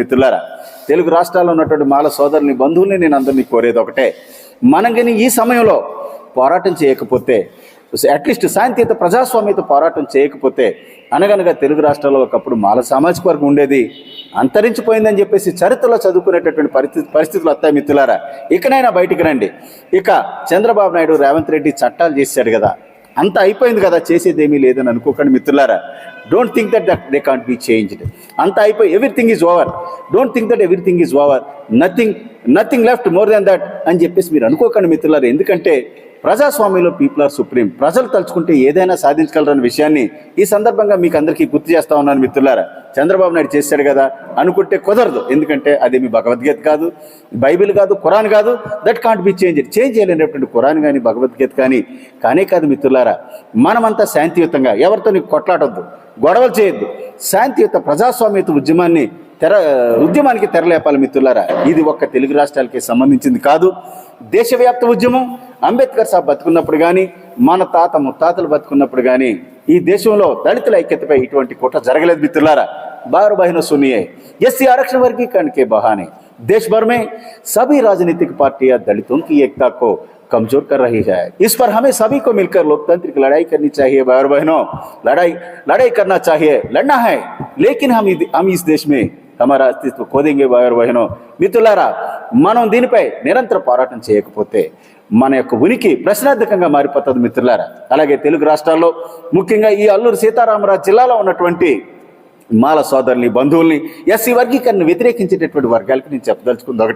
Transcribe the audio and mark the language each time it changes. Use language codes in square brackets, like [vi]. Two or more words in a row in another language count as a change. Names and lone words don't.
[te] మిత్రులారా, తెలుగు రాష్ట్రాల్లో ఉన్నటువంటి మాల సోదరుని, బంధువుల్ని నేను అందరినీ కోరేది ఒకటే, మనం కానీ ఈ సమయంలో పోరాటం చేయకపోతే, అట్లీస్ట్ శాంతియుత ప్రజాస్వామ్యత పోరాటం చేయకపోతే, అనగనగా తెలుగు రాష్ట్రాల్లో ఒకప్పుడు మాల సామాజిక వర్గం ఉండేది, అంతరించిపోయిందని చెప్పేసి చరిత్రలో చదువుకునేటటువంటి పరిస్థితులు వస్తాయి. మిత్రులారా, ఇకనైనా బయటికి రండి. ఇక చంద్రబాబు నాయుడు, రేవంత్ రెడ్డి చట్టాలు చేశాడు కదా, అంత అయిపోయింది కదా, చేసేది ఏమీ లేదని అనుకోకండి మిత్రులారా. [en] Don't think that they can't be changed. [te] అంత అయిపోయి [en] everything is over. Don't think that everything is over, nothing left more than that [te] అని చెప్పేసి మీరు అనుకోకండి మిత్రులారా. ఎందుకంటే ప్రజాస్వామ్యంలో [en] people are supreme. [te] ప్రజలు తలుచుకుంటే ఏదైనా సాధించగలరన్న విషయాన్ని ఈ సందర్భంగా మీకు అందరికీ గుర్తు చేస్తా ఉన్నాను మిత్రులారా. చంద్రబాబు నాయుడు చేశాడు కదా అనుకుంటే కుదరదు. ఎందుకంటే అదేమి భగవద్గీత కాదు, బైబిల్ కాదు, ఖురాన్ కాదు. [en] that can't be change [te] చేయలేనటువంటి ఖురాన్ కానీ భగవద్గీత కానీ కానే కాదు మిత్రులారా. మనమంతా శాంతియుతంగా, ఎవరితో నీకు కొట్లాడొద్దు, గొడవలు చేయొద్దు, శాంతియుత ప్రజాస్వామ్యత ఉద్యమానికి తెరలేపాలి మిత్రులారా. ఇది ఒక్క తెలుగు రాష్ట్రాలకి సంబంధించింది కాదు, దేశవ్యాప్త ఉద్యమం. అంబేద్కర్ సాబ్ బతుకున్నప్పుడు కానీ, మన తాత ముత్తాతలు బతుకున్నప్పుడు కానీ ఈ దేశంలో దళితుల ఐక్యతపై ఇటువంటి కుట్ర జరగలేదు మిత్రులారా. [hi] बार बहनों सुनिए, एससी आरक्षण वर्गीकरण के बहाने देश भर में सभी राजनीतिक पार्टियां दलितों की एकता को कमजोर कर रही है. इस पर हमें सभी को मिलकर लोकतांत्रिक लड़ाई करनी चाहिए. भाई और बहनों, लड़ाई करना चाहिए, लड़ना है, लेकिन हम इस देश में हमारा अस्तित्व खो देंगे. भाई और बहनों, [te] మిత్రులారా, మనం దీనిపై నిరంతర పోరాటం చేయకపోతే మన యొక్క ఉనికి ప్రశ్నార్థకంగా మారిపోతుంది మిత్రులారా. అలాగే తెలుగు రాష్ట్రాల్లో ముఖ్యంగా ఈ అల్లూరు సీతారామరాజు జిల్లాలో ఉన్నటువంటి మాల సోదరుల్ని, బంధువుల్ని, ఎస్సీ వర్గీకరణ వ్యతిరేకించేటటువంటి వర్గాలకి నేను చెప్పదలుచుకుంది ఒకటే.